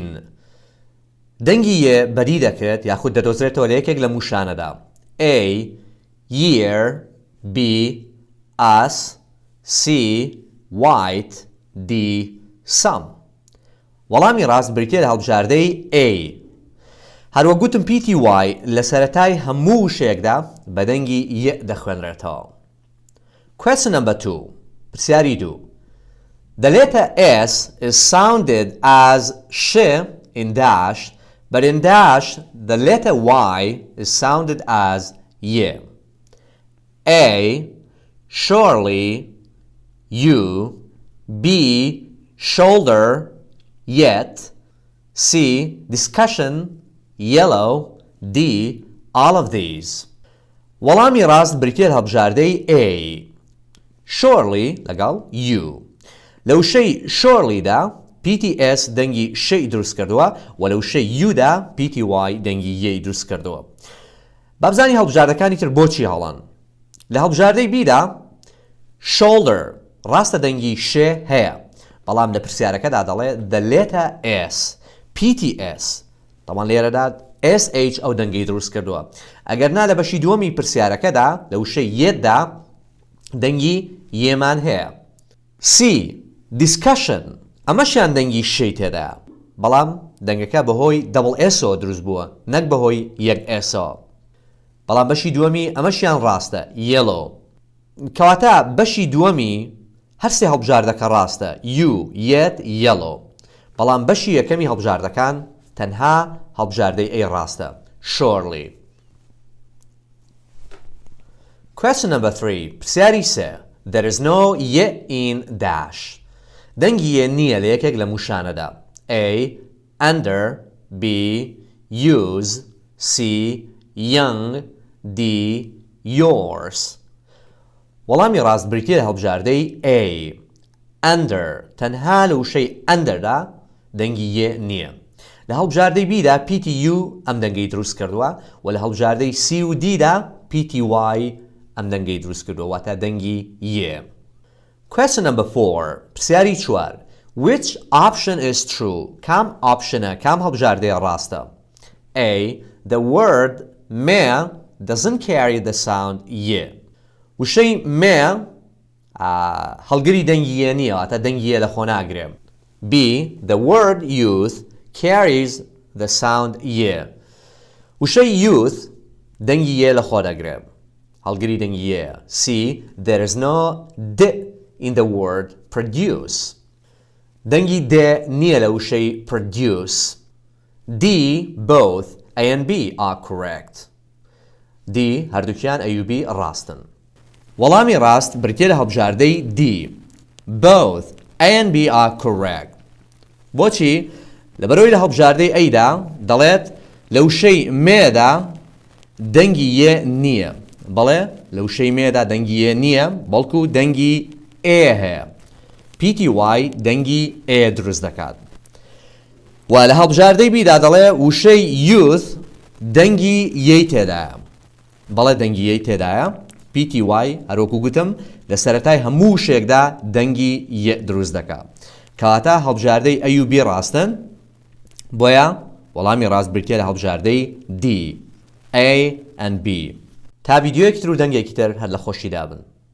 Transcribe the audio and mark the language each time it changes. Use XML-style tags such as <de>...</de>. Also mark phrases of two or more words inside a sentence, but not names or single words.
<ckb>دەنگی ی بەدی دەکرێت یاخود دەدۆزرێتەوە لە یەکێک لە موشانەدا:</ckb> <en>A، year، B، us، C، white، D، some.</en> <ckb>وەڵامی ڕاست بریتێ لە هەڵبژاردەی A. هەروە گوتم پیتی y لە سەرەتای هەموو وشەیەکدا بە دەنگی ی دەخوێنرێتەوە.</ckb> <en>Question number 2. پرسیاری 2. The letter S is sounded as sh in dash, but in dash the letter Y is sounded as y. A, surely, U, B, shoulder, yet, C, discussion, yellow, D, all of these.</en> <ckb>وەڵامی ڕاست بریتێ لە هەڵبژاردەی A. Surely لەگەڵ U. لە وشەی surelyدا پیتی s دەنگی شەی دروست کردووە و لە وشەی uدا پیتی y دەنگی ی دروست کردووە. بابزانی هەڵبژاردەکانی تر بۆچی هەڵان. لە هەڵبژاردەی بیدا shoulder ڕاستە دەنگی شێ هەیە، بەڵام لە پرسیارەکەدا دەڵێ</ckb> <en>the letter s،</en> <ckb>پیتی s تەمان لێرەدا sh ئەو دەنگی دروست کردووە. ئەگەر نا لە بەشی دووەمی پرسیارەکەدا لە وشەی یەتدا دەنگی یێمان هەیە. C، discussion ئەمەشیان دەنگی شەی تێدایە، بەڵام دەنگەکە بەهۆی دەبڵ ئێسۆ دروست بووە نەک بەهۆی یەک ئێسۆ بەڵام بەشی دووەمی ئەمەشیان ڕاستە yellow کەواتە بەشی دووەمی هەرسێ هەڵبژاردەکە ڕاستە</ckb> <en>you yet yellow</en> <ckb>بەڵام بەشی یەکەمی هەڵبژاردەکان تەنها هەڵبژاردەی ئەی ڕاستە surely.</ckb> <en>Question number 3</en> <ckb>پرسیاری سێ</ckb> <en>There is no ye in dash</en> <ckb>دەنگی یە نییە لە یەکێک لە موشانەدا</ckb> <en>A. Under B. Use C. Young D. Yours</en> <ckb>وەڵامی ڕاست بریتیە لە هەڵبژاردەی A. Under تەنها لە وشەی underدا دەنگی یە نییە لە هەڵبژاردەی Bدا PTU ئەم دەنگەی دروست کردووە و لە هەڵبژاردەی C و Dدا PTY ئەم دەنگەی دروست کردووە واتە دەنگی یە.</ckb> <en>Question number 4 پرسیاری 4 Which option is true</en> <ckb>کام optionە کام هەڵبژاردەیە ڕاستە A.</ckb> <en>The word may doesn't carry the sound ye</en> <ckb>وشەی may هەڵگری دەنگی یە نییە واتە دەنگی یە لە خۆ ناگرێ B.</ckb> <en>The word youth carries the sound ye</en> <ckb>وشەی youth دەنگی یە لە خۆ دەگرێ هەڵگری دەنگی یە C.</ckb> <en>There is no d in the word produce</en> <ckb>دەنگی d نییە لە وشەی produce</ckb> <en>D. Both A and B are correct D.</en> <ckb>هەردووکیان A و B ڕاستن وەڵامی ڕاست بریتیە لە هەڵبژاردەی D.</ckb> <en>Both A and B are correct بۆچی؟</en> <ckb>لەبەرەوەی لە هەڵبژاردەی Aدا دەڵێت لە وشەی مێدا دەنگی یە نییە بەڵێ لە وشەی مێدا دەنگی یە نییە بەڵکو دەنگی A هەیە PTY دەنگی A دروست دەکات و لە هەڵبژاردەی Bدا دەڵێ وشەی youth دەنگی یەی تێدایە بەڵێ دەنگی یەی تێدایە PTY هەروەکو گوتم لە سەرەتای هەموو وشێکدا دەنگی یە دروست دەکات کەواتە هەڵبژاردەی A و B ڕاستن بۆیە وەڵامی ڕاست بریتیە لە هەڵبژاردەی D.</ckb> <en>A and B</en> <ckb>تا ڤیدیۆیەکی تر و دەنگێکی تر هەر لە خۆشی دابن</ckb>